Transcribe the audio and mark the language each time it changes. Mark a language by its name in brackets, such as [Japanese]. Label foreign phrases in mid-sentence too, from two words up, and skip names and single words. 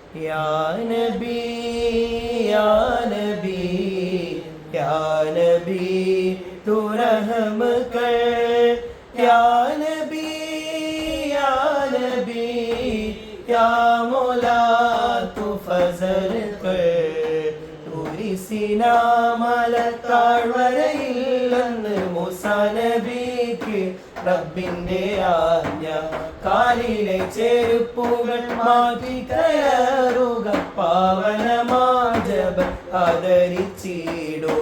[Arabic] يا نبي يا نبي يا نبي [Hindi] तू रहम कर, [Arabic] يا نبي يا نبي يا مولى [Hindi] तू फजल कर. [Malayalam] തുരിസിനാ മലത്താഴ്വരയില്ലെന്ന് മൂസാ നബിക്ക് റബ്ബിന്റെ ആജ്ഞ. കാലിലെ ചെരുപ്പുകൾ മാറ്റി കയറുക, പാവനമാജബ ആദരിച്ചിടൂ.